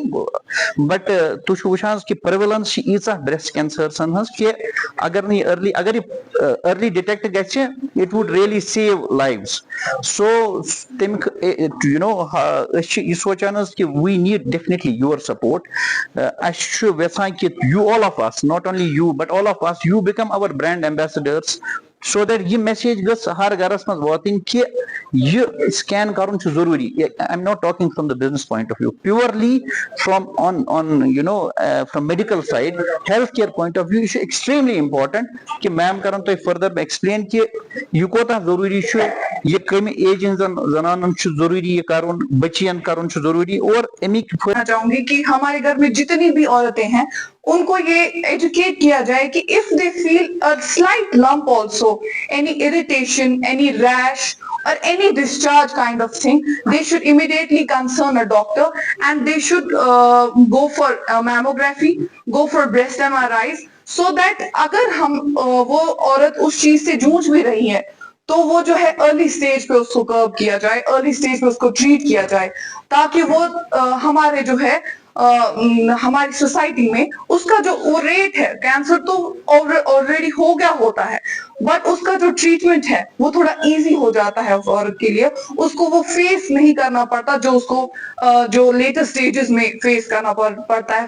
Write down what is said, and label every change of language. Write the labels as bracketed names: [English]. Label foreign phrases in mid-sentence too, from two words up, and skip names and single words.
[English] But prevalence is breast cancer early detect it would really save lives. So we need definitely your support. You all of us, not only you but all of us, you become our brand ambassadors, so that [Kashmiri] یہ message گژھ ہر گرس منٛز واتٕنۍ کہ یہ scan کرُن چھُ ضروٗری. [English] I'm not talking from the business point of view, purely from from medical side, healthcare point of view, [Kashmiri] یہ [English] extremely important [Kashmiri] کہ میم کرن تۄہہِ [English] further explain [Kashmiri] کہ یہ کوتاہ ضروٗری چھُ, یہ کمہِ ایج ہٕنٛزن زنانن چھُ ضروٗری یہ کرُن, بچین کرُن چھُ ضروٗری. اور امیک [Urdu] چاہوں گی کہ ہمارے گھر میں جتنی بھی عورتیں ہیں ان کو یہ ایجوکیٹ کیا جائے کہ [English] if they feel a slight lump also, any irritation, any rash or any discharge kind of thing, they should immediately concern a doctor and they should go for mammography, go for breast MRIs, so that [Urdu] اگر ہم وہ عورت اس چیز سے جونج بھی رہی ہے تو وہ جو ہے [English] early stage [Urdu] پہ اس کو کرب کیا جائے, [English] early stage [Urdu] پہ اس کو ٹریٹ کیا جائے, تاکہ وہ ہمارے جو ہے ہماری سوسائٹی میں اس کا جو ریٹ ہے, کینسر تو آلریڈی ہو گیا ہوتا ہے, بٹ اس کا جو ٹریٹمنٹ ہے وہ تھوڑا ایزی ہو جاتا ہے اس عورت کے لیے, اس کو وہ فیس نہیں کرنا پڑتا جو اس کو جو [English] later stages [Urdu] میں فیس کرنا پڑتا ہے.